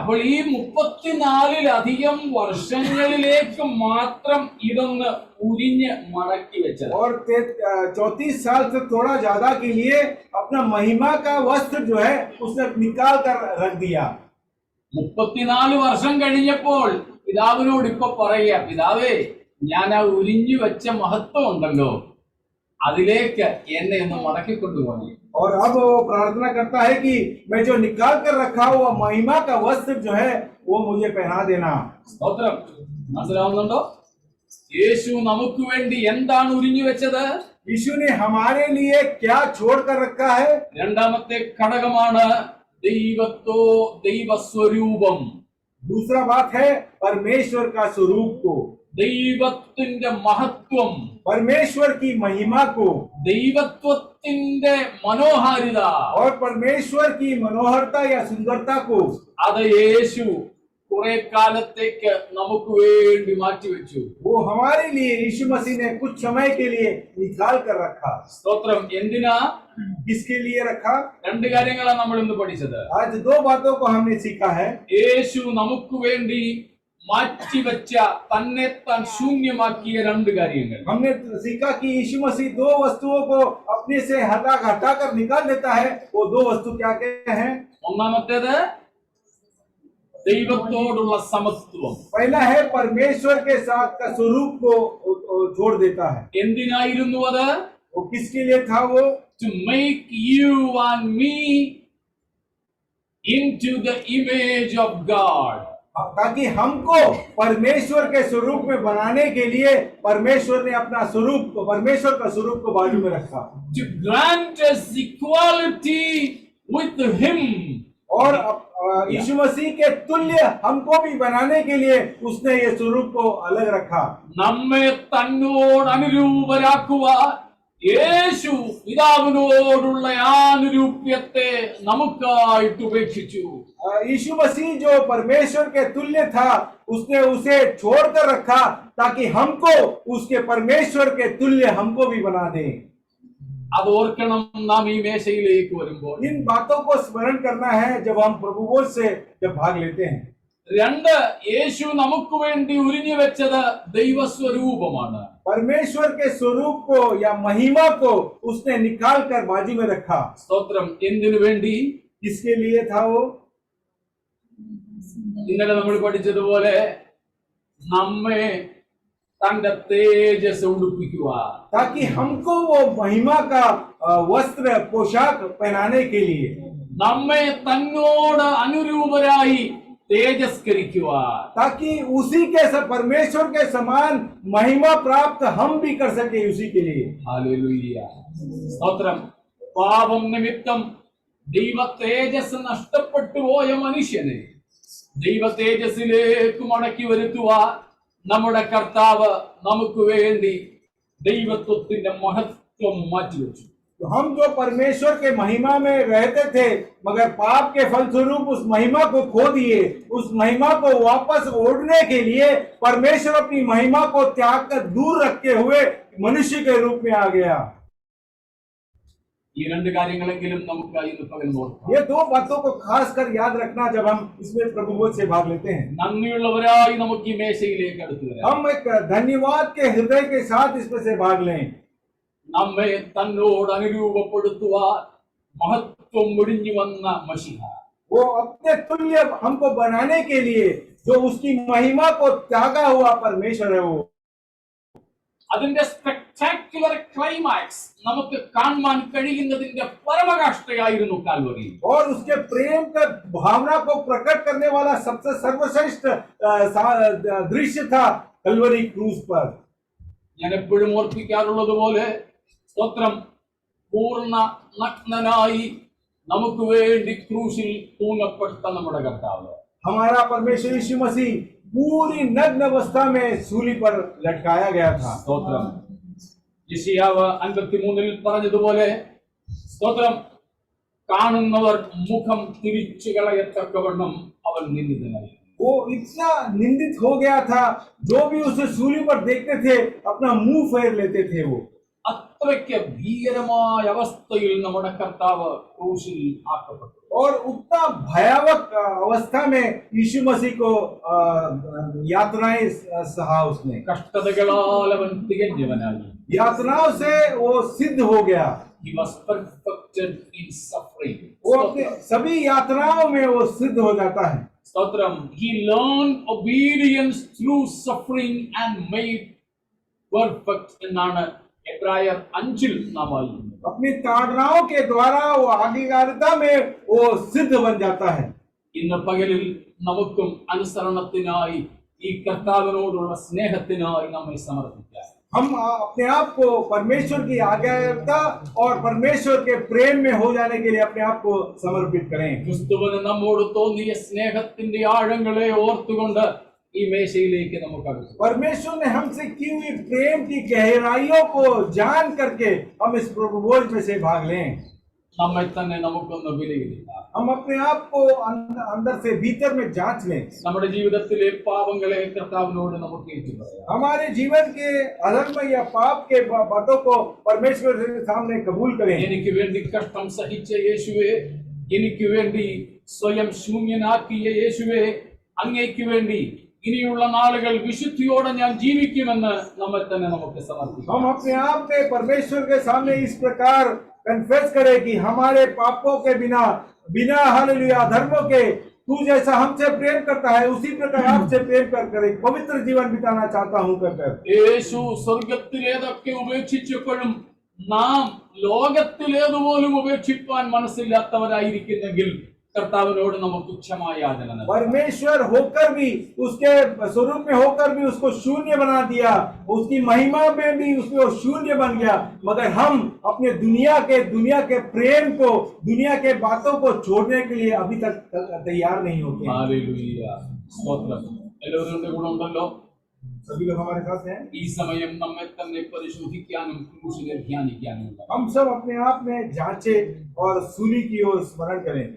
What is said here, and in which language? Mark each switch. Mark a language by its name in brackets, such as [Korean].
[Malayalam] അപ്പോൾ ഈ 34-ലധികം വർഷങ്ങളിലേക്ക് മാത്രം ഇതൊന്ന് ഉരിഞ്ഞ് മടക്കി വെച്ചത്. [Hindi] और 34 साल से थोड़ा ज्यादा के लिए अपना महिमा का वस्त्र जो है उसने निकाल कर रख दिया। [Malayalam] 34 വർഷം കഴിഞ്ഞപ്പോൾ പിതാവിനോട് ഇപ്പൊ പറയുക, പിതാവേ, ഞാൻ ആ ഉരിഞ്ഞു വെച്ച മഹത്വം ഉണ്ടല്ലോ, അതിലേക്ക് എന്നെ ഒന്ന് മടക്കിക്കൊണ്ടുപോകണം. [Hindi] और अब वो प्रार्थना करता है कि मैं जो निकाल कर रखा हुआ महिमा का वस्त्र जो है वो मुझे पहना देना। [Malayalam] സ്തോത്രം. മനസ്സിലാവുന്നുണ്ടോ? യേശു നമുക്ക് വേണ്ടി എന്താണ് ഉരിഞ്ഞു വെച്ചത്? [Hindi] यीशु ने हमारे लिए क्या छोड़ कर रखा है? [Malayalam] രണ്ടാമത്തെ ഘടകമാണ് ദൈവസ്വരൂപം. [Hindi] दूसरा बात है परमेश्वर का स्वरूप को, [Malayalam] ദൈവത്തിന്റെ മഹത്വം, [Hindi] परमेश्वर की महिमा को [Malayalam] ദൈവത്വത്തിന്റെ മനോഹാരിത, [Hindi] और परमेश्वर की मनोहरता या सुंदरता को [Malayalam] അത് യേശു കുറെ കാലത്തേക്ക് നമുക്ക് വേണ്ടി മാറ്റിവെച്ചു. [Hindi] वो हमारे लिए यीशु मसीह ने कुछ समय के लिए निकाल कर रखा। [Malayalam] സ്തോത്രം. എന്തിനാ? [Hindi] किसके लिए रखा? [Malayalam] രണ്ട് കാര്യങ്ങളാണ് നമ്മൾ ഇന്ന് പഠിച്ചത്. [Hindi] आज 2 बातों को हमने सीखा है। [Malayalam] യേശു നമുക്ക് വേണ്ടി മാറ്റിവെച്ച, തന്നെ താൻ ശൂന്യമാക്കിയ രണ്ട് കാര്യങ്ങൾ. [Hindi] हमने सीखा कि यीशु मसीह 2 वस्तुओं को अपने से हटा कर निकाल देता है। वो 2 वस्तु क्या क्या हैं? [Malayalam] ഒന്നാമത്തേത് ദൈവത്തോടുള്ള സമത്വം. [Hindi] पहला है परमेश्वर के साथ का स्वरूप को छोड़ देता है। [Malayalam] എന്തിനായിരുന്നു അത്? [Hindi] वो किसके लिए था? वो [English] To make you and me into the image of God. [Hindi] ताकि हमको परमेश्वर के स्वरूप में बनाने के लिए परमेश्वर ने अपना स्वरूप को, परमेश्वर का स्वरूप को बाजू में रखा। [English] To grant us equality with him. [Hindi] और यीशु मसीह के तुल्य हमको भी बनाने के लिए उसने ये स्वरूप को अलग रखा। [Malayalam] നമ്മെ തന്നോട് അനുരൂപരാക്കുവാൻ യേശു പിതാവിനോടുള്ള ആനുരൂപ്യത്തെ നമുക്കായിട്ട് ഉപേക്ഷിച്ചു. [Hindi] यीशु मसीह जो परमेश्वर के तुल्य था उसने उसे छोड़कर रखा ताकि हमको उसके परमेश्वर के तुल्य हमको भी बना दे। [Malayalam] അത് ഓർക്കണം നാം ഈ മേശയിലേക്ക് വരുമ്പോൾ. [Hindi] इन बातों को स्मरण करना है जब हम प्रभु भोज से जब भाग लेते हैं। [Malayalam] രണ്ട്, യേശു നമുക്ക് വേണ്ടി ഉരിഞ്ഞു വെച്ചത് ദൈവസ്വരൂപമാണ്. [Hindi] परमेश्वर के स्वरूप को या महिमा को उसने निकाल कर बाजी में रखा। [Malayalam] സ്തോത്രം. എന്തിനു വേണ്ടി? [Hindi] किसके लिए था वो? [Malayalam] ഇന്നലെ നമ്മൾ പഠിച്ചതുപോലെ നമ്മെ തന്റെ തേജസ് ഉടുപ്പിക്കുക. [Hindi] ताकि हमको वो महिमा का वस्त्र पोशाक पहनाने के लिए, [Malayalam] നമ്മെ തന്നോട് അനുരൂപരായി തേജസ്കരിക്കുക. [Hindi] ताकि उसी के परमेश्वर के समान महिमा प्राप्त हम भी कर सके उसी के लिए। [Malayalam] ഹല്ലേലൂയ. സ്തോത്രം. പാപം നിമിത്തം ദൈവ തേജസ് നഷ്ടപ്പെട്ടു പോയ മനുഷ്യനെ ദൈവ തേജസ്സിലേക്ക് മടക്കി വരുത്തുവാൻ നമ്മുടെ കർത്താവ് നമുക്ക് വേണ്ടി ദൈവത്വത്തിന്റെ മഹത്വം മാറ്റിവെച്ചു. [Hindi] तो हम जो परमेश्वर के महिमा में रहते थे मगर पाप के फलस्वरूप उस महिमा को खो दिए, उस महिमा को वापस ओढ़ने के लिए परमेश्वर अपनी महिमा को त्याग कर दूर रखते हुए मनुष्य के रूप में आ गया। [Malayalam] ഈ രണ്ട് കാര്യങ്ങളെങ്കിലും നമുക്ക് ഇന്ന് പകൽ നോക്കാം. [Hindi] ये दो बातों को खास कर याद रखना जब हम इसमें प्रभु भोज से भाग लेते हैं। [Malayalam] നന്ദിയുള്ളവരായി നമുക്ക് ഈ മേശയിലേക്ക് അടുത്തു വരാം. [Hindi] हम एक धन्यवाद के हृदय के साथ इसमें से भाग लें। [Malayalam] നമ്മെ തന്നോട് അനുരൂപപ്പെടുത്തുവാൻ മഹത്വം ഒഴിഞ്ഞു വന്ന മശിഹ, [Hindi] वो अपने तुल्य हमको बनाने के लिए जो उसकी महिमा को त्यागा हुआ परमेश्वर है वो। [Malayalam] അതിന്റെ [English] spectacular climax [Malayalam] നമുക്ക് കാണാൻ കഴിയുന്നതിന്റെ പരമകാഷ്ഠയായിരുന്നു കാൽവരി. [Hindi] और उसके प्रेम का भावना को प्रकट करने वाला सबसे सर्वश्रेष्ठ दृश्य था कलवरी क्रूज पर। [Malayalam] ഞാൻ എപ്പോഴും ഓർപ്പിക്കാറുള്ളത് പോലെ സ്തോത്രം, പൂർണ്ണ നഗ്നനായി നമുക്ക് വേണ്ടി ക്രൂശിൽ തൂങ്ങപ്പെട്ട നമ്മുടെ കർത്താവ്, [Hindi] हमारा परमेश्वर यीशु मसीह पूरी नग्न अवस्था में सूली पर लटकाया गया था। [Malayalam] സ്തോത്രം. യെശയ്യാവ് 53 പറഞ്ഞതുപോലെ സ്തോത്രം, കാണുന്നവർ മുഖം തിരിച്ചു കളയത്തക്കവണ്ണം അവൻ നിന്ദിതനായി. [Hindi] वो इतना निंदित हो गया था, जो भी उसे सूली पर देखते थे अपना मुंह फेर लेते थे वो। [Malayalam] അത്രയ്ക്ക് ഭീകരമായ അവസ്ഥയിൽ നമ്മുടെ കർത്താവ് ക്രൂശിൽ ആക്കപ്പെട്ടു. [Hindi] और उतना भयावह अवस्था में यीशु मसीह को यातनाएं सहा उसने। [Malayalam] കഷ്ടതകളാൽ അവൻ തികഞ്ഞവനായി. [Hindi] यातनाओं से वो सिद्ध हो गया। [English] He was perfected in suffering. [Hindi] वो अपने सभी यातनाओं में वो सिद्ध हो जाता है। [Malayalam] സ്തോത്രം. [English] He learned obedience through suffering and made perfect [Malayalam] എന്നാണ് എബ്രായർ 5 നാം വായിക്കുന്നത്. [Hindi] अपनी ताड़नाओं के द्वारा वो आज्ञाकारिता में वो सिद्ध बन जाता है। [Malayalam] ഇന്ന് പകലിൽ നമുക്കും അനുസരണത്തിനായി ഈ കർത്താവിനോടുള്ള സ്നേഹത്തിനായി നമ്മെ സമർപ്പിക്കാം. [Hindi] हम अपने आप को परमेश्वर की आज्ञाकारिता और परमेश्वर के प्रेम में हो जाने के लिए अपने आप को समर्पित करें। [Malayalam] ക്രിസ്തുവിന് നമ്മോട് തോന്നിയ സ്നേഹത്തിന്റെ ആഴങ്ങളെ ഓർത്തുകൊണ്ട് ഈ മേശയിലേക്ക് നമുക്ക് അടുത്തു. [Hindi] परमेश्वर ने हमसे की हुई प्रेम की गहराइयों को जान करके हम इस प्रभु भोज में से भाग लें। [Malayalam] നമ്മെ തന്നെ നമുക്കൊന്ന് വിലയിരുത്താം. [Hindi] हम अपने आप को अंदर से भीतर में जांच लें। [Malayalam] നമ്മുടെ ജീവിതത്തിലെ പാപങ്ങളെ കർത്താവിനോട് നമുക്ക് ഏറ്റുപറയാം. [Hindi] हमारे जीवन के अधर्म या पाप के बातों को परमेश्वर के सामने कबूल करें। [Malayalam] എനിക്ക് വേണ്ടി കഷ്ടം സഹിച്ച യേശുവേ, എനിക്ക് വേണ്ടി സ്വയം ശൂന്യനാക്കിയ യേശുവേ, അങ്ങേക്ക് വേണ്ടി ഇനിയുള്ള നാളുകൾ വിശുദ്ധിയോടെ ഞാൻ ജീവിക്കുമെന്ന് നമ്മെ തന്നെ നമുക്ക് സമർപ്പിക്കാം. [Hindi] हम अपने आप में परमेश्वर के सामने इस प्रकार कन्फेस करें कि हमारे पापों के बिना हालेलुया धर्मों के तू जैसा हमसे प्रेम करता है उसी प्रकार आपसे प्रेम कर एक पवित्र जीवन बिताना चाहता हूँ कर। [Malayalam] യേശു സ്വർഗത്തിലേതൊക്കെ ഉപേക്ഷിച്ചപ്പോഴും നാം ലോകത്തിലേതുപോലും ഉപേക്ഷിക്കാൻ മനസ്സില്ലാത്തവരായിരിക്കുന്നെങ്കിൽ കർത്താവിനോട് നമുക്ക് ക്ഷമ യാചന നടത്താം. [Hindi] परमेश्वर होकर भी, उसके स्वरूप में होकर भी उसको शून्य बना दिया, उसकी महिमा में भी उसमें वो शून्य बन गया, मगर हम अपने दुनिया के प्रेम को, दुनिया के बातों को छोड़ने के लिए अभी तक तैयार नहीं होते हैं। [Malayalam] ഹല്ലേലൂയ. സ്തോത്രം. എല്ലാവരും എന്റെ കൂടെ ഉണ്ടല്ലോ? [Hindi] सभी लोग हमारे साथ हैं। [Malayalam] ഈ സമയം നമ്മെ തന്നെ പരിശോധിക്കാനും ക്രൂശിനെ ധ്യാനിക്കാനും ഉണ്ട്. [Hindi] हम सब अपने आप में जांचे और सूली की ओर स्मरण करें।